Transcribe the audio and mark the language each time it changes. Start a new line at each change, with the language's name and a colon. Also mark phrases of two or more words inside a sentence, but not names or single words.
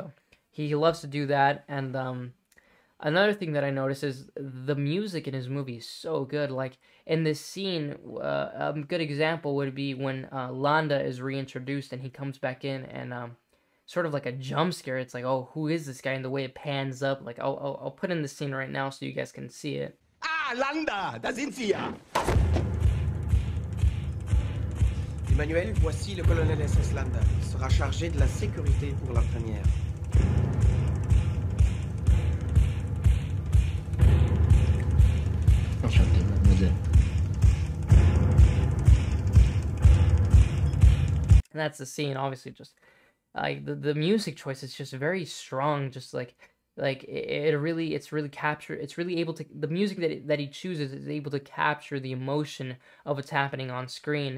English: So he loves to do that, and another thing that I noticed is the music in his movie is so good. Like in this scene, a good example would be when Landa is reintroduced and he comes back in and sort of like a jump scare. It's like, oh, who is this guy? And the way it pans up, like I'll put in the scene right now so you guys can see it.
German: Ah, Landa, da sind Sie ja.
French: Emmanuel, voici le colonel SS Landa. Il sera chargé de la sécurité pour la première. Enchanté, mademoiselle.
English: And that's the scene. Obviously, just like the music choice is just very strong. Just like it's really able to, the music that he chooses is able to capture the emotion of what's happening on screen.